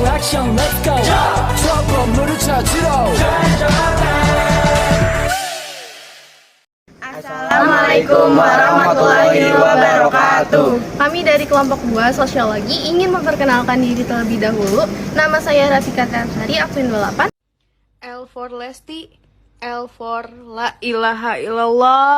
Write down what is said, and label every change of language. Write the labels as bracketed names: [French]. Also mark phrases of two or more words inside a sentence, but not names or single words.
[Korean] 미션 [English] let's go [Korean] 저 건물을 찾으러 [Arabic] السلام عليكم ورحمة الله وبركاته. [Indonesian] Kami dari kelompok 2 Sosiologi ingin memperkenalkan diri terlebih dahulu. Nama saya Rafika Triansari, absen 28. [English] L for Lesti, L for [Arabic] لا إله إلا الله.